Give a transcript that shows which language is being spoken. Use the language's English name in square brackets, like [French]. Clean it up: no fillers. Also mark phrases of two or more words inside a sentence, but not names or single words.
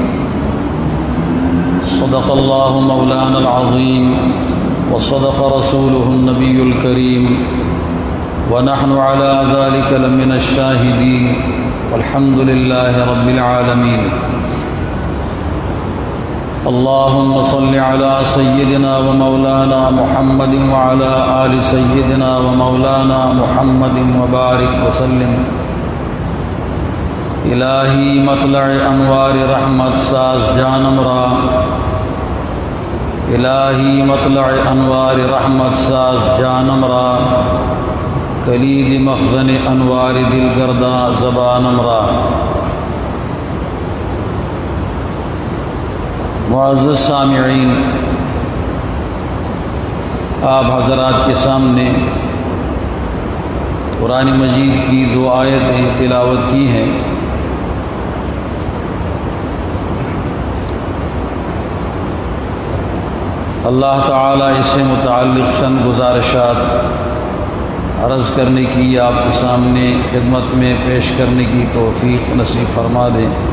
[Arabic] صدق الله مولانا العظيم وصدق رسوله النبي الكريم ونحن على ذلك لمن الشاهدين والحمد لله رب العالمين اللهم صل على سيدنا ومولانا محمد وعلى آل سيدنا ومولانا محمد وبارك وسلم [Persian] الہی مطلع انوار رحمت ساز جانم را الہی مطلع انوار رحمت ساز جانم را کلید مخزن انوار دل گرداں زبانم را [Urdu] معزز سامعین، آپ حضرات کے سامنے قرآن مجید کی دو آیتیں تلاوت کی ہیں۔ اللہ تعالیٰ اس سے متعلق چند گزارشات عرض کرنے کی، آپ کے سامنے خدمت میں پیش کرنے کی توفیق نصیب فرما دیں۔